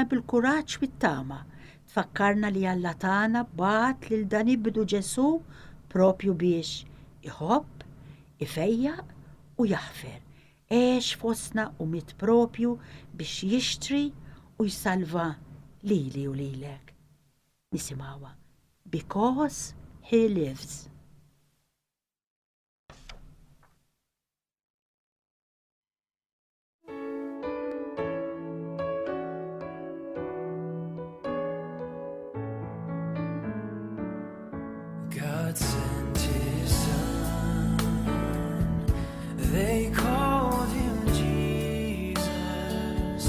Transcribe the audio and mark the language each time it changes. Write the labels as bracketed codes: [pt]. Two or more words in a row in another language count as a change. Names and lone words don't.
[mt] bil-kuraġġ bit-tama, tfakkarna li Alla tagħna bagħat lil dan ibdu Ġesu propju biex iħobb, ifejjaq u jaħfer, għex fostna u miet propju biex jixtri u jsalva lili u lilek. Nisimgħuha Because He Lives. [en] God sent His Son, they called Him Jesus.